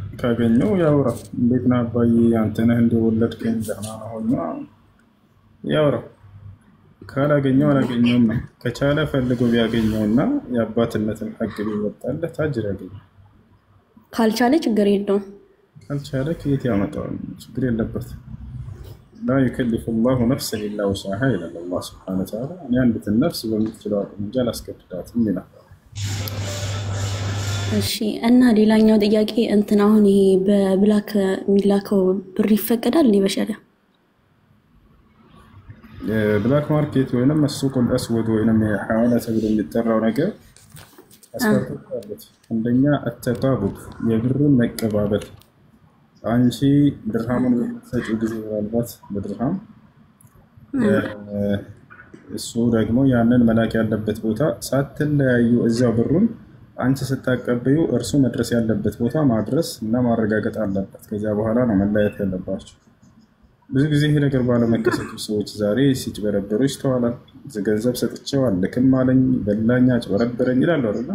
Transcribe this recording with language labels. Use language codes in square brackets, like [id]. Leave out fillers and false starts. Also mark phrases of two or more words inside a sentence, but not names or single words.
[am] ካገኘው ያውራ። እንዴት ነው አባዬ አንተ ነህ እንደወለድከኝ ደህና ነው ያውራ። ካላገኘው አላገኘውም ነው። ከቻለ ፈልጎ ቢያገኘውና የአባትነትን ሐቅ ቢወጣለት አጅር ያገኛል። ካልቻለ ችግር የለውም። ካልቻለ ከየት ያመጣዋል? ችግር የለበትም። [ar] لا يكلف الله نفسا الا وسعها [am] ይላል አላህ [ar] سبحانه وتعالى። [am] እኔ አንዲትን ነፍስ በምትችለው አቅም እንጂ አላስገድዳትም ይላል። እሺ እና ሌላኛው ጥያቄ እንትን አሁን ይሄ በብላክ የሚላከው ብር ይፈቀዳል በሸሪዓ? [en] black market [am] ወይንም [ar] السوق الاسود [am] ወይንም የሐዋላ ተብሎ የሚጠራው ነገር አስፈላጊ አንደኛ التقابض የብርን መቀባበል። አንቺ ድርሃሙን ሰጪው ጊዜ ምናልባት በድርሃም እሱ ደግሞ ያንን መላክ ያለበት ቦታ ሳትለያዩ እዛው ብሩን አንቺ ስታቀበዩ እርሱ መድረስ ያለበት ቦታ ማድረስ እና ማረጋገጥ አለበት። ከዛ በኋላ ነው መለያየት ያለባችሁ። ብዙ ጊዜ ይሄ ነገር ባለመከሰቱ ሰዎች ዛሬ ሲጭበረበሩ ይስተዋላል። ገንዘብ ሰጥቼው አልክም አለኝ፣ በላኝ፣ አጭበረበረኝ ይላሉ አይደል?